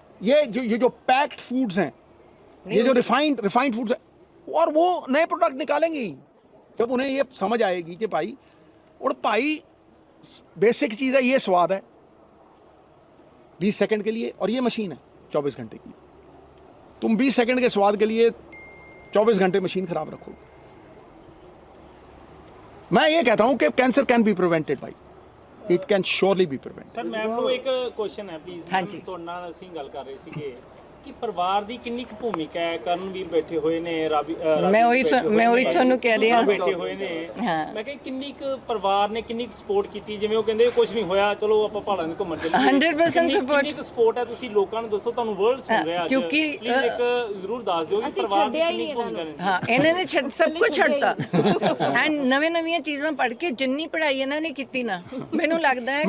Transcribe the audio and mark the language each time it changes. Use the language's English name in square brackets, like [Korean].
[Hindi] ये जो packed foods हैं, ये जो रिफाइंड फूड्स हैं, और वो नए प्रोडक्ट निकालेंगे ही जब उन्हें ये समझ आएगी कि भाई, और भाई बेसिक चीज़ है, ये स्वाद है 20 सेकंड के लिए, और ये मशीन है 24 घंटे की। तुम 20 सेकंड के स्वाद के लिए 24 घंटे मशीन खराब रखो। मैं ये कहता हूं कि [English] Cancer can be prevented भाई, it can surely be prevented. [Punjabi] Sir ma'am ਨੂੰ ਇੱਕ ਕੁਐਸਚਨ ਹੈ ਪਲੀਜ਼। ਹਾਂਜੀ। ਤੁਹਾਡੇ ਨਾਲ ਅਸੀਂ ਗੱਲ ਕਰ ਰਹੇ ਸੀਗੇ ਕਿ ਪਰਿਵਾਰ ਦੀ ਕਿੰਨੀ ਕੁ ਭੂਮਿਕਾ ਹੈ। ਕਰਨਵੀਰ ਬੈਠੇ ਹੋਏ ਨੇ, ਮੈਂ ਉਹੀ ਤੁਹਾਨੂੰ ਕਹਿ ਰਹੀ ਹਾਂ। ਬੈਠੇ ਹੋਏ ਨੇ। ਹਾਂ। ਮੈਂ ਕਿਹਾ ਕਿੰਨੀ ਕੁ ਪਰਿਵਾਰ ਨੇ ਕਿੰਨੀ ਕੁ ਸਪੋਰਟ ਕੀਤੀ, ਜਿਵੇਂ ਉਹ ਕਹਿੰਦੇ ਕੁਝ ਨਹੀਂ ਹੋਇਆ ਚਲੋ ਆਪਾਂ ਪਹਾੜਾਂ ਨੂੰ ਘੁੰਮਣ ਚੱਲੀਏ। [English] 100% support। [Punjabi] ਕਿੰਨੀ ਕੁ ਸਪੋਰਟ ਹੈ, ਤੁਸੀਂ ਲੋਕਾਂ ਨੂੰ ਦੱਸੋ, ਤੁਹਾਨੂੰ ਵਰਲਡ ਸੁਣ ਰਿਹਾ ਅੱਜ, ਕਿਉਂਕਿ, ਪਲੀਜ਼ ਇੱਕ ਜ਼ਰੂਰ ਦੱਸ ਦਿਓ ਕਿ ਪਰਿਵਾਰ ਦੀ ਕਿੰਨੀ ਭੂਮਿਕਾ ਹੈ। हाँ, इन्होंने सब कुछ छड्डता एंड नवीं चीज़ां पढ़ के जिन्नी पढ़ाई इन्होंने की ना, मैनू लगता है